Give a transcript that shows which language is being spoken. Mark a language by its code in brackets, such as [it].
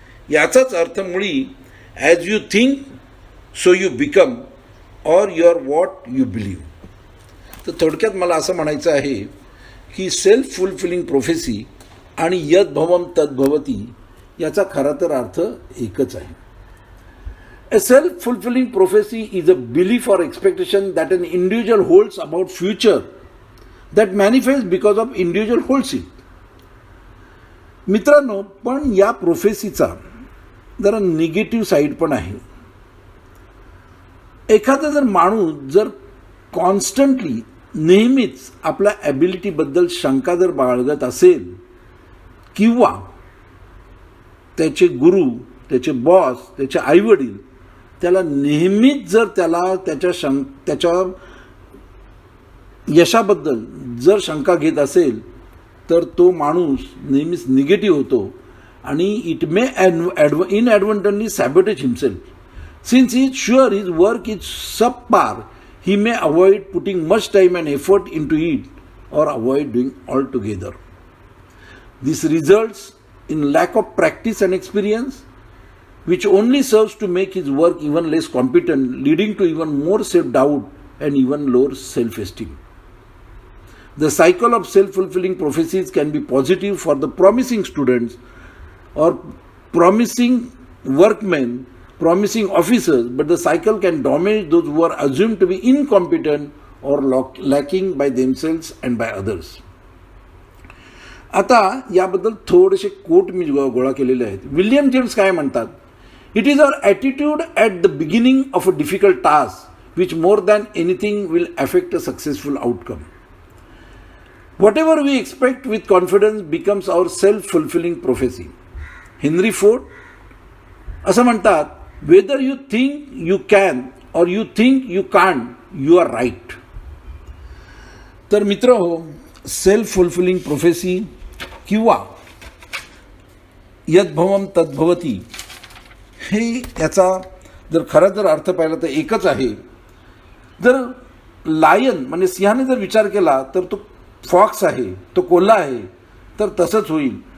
[mr] याचाच अर्थ मुळी [en] As you think so you become or your what you believe. [mr] तर थोडक्यात मला असं म्हणायचं आहे की सेल्फ फुलफिलिंग प्रोफेसी आणि यद भवम तद भवती याचा खरा तर अर्थ एकच आहे. [en] A self-fulfilling prophecy is a belief or expectation that an individual holds about future that manifests because of individual holds it. [mr] मित्रांनो, पण या प्रोफेसीचा जरा निगेटिव्ह साईड पण आहे. एखादा जर माणूस जर कॉन्स्टंटली नेहमीच आपल्या ॲबिलिटीबद्दल शंका जर बाळगत असेल किंवा त्याचे गुरु, त्याचे बॉस, त्याचे आईवडील त्याला नेहमीच जर त्याच्या यशाबद्दल जर शंका घेत असेल तर तो माणूस नेहमीच निगेटिव्ह होतो आणि [en] It may inadvertently sabotage himself. Since he is sure his work is subpar, he may avoid putting much time and effort into it or avoid doing altogether. This results in lack of practice and experience, which only serves to make his work even less competent, leading to even more self-doubt and even lower self-esteem. The cycle of self-fulfilling prophecies can be positive for the promising students or promising workmen, promising officers, but the cycle can damage those who are assumed to be incompetent or lacking by themselves and by others. [mr] आता याबद्दल थोडेसे quote मी गोळा केलेले आहेत. William James काय म्हणतात? [en] It is our attitude at the beginning of a difficult task which more than anything will affect a successful outcome. Whatever we expect with confidence becomes our self-fulfilling prophecy. Henry Ford [mr] असं म्हणतात, [en] whether you think you can or you think you can't, you are right. [mr] तर मित्र हो, self fulfilling prophecy किंवा यद्भवम तद्भवती हे याचा जर खरा जर अर्थ पाहिला तर एकच आहे. जर लायन म्हणजे सिंहाने जर विचार केला तर तो फॉक्स आहे, तो कोल्हा आहे, तर तसंच होईल.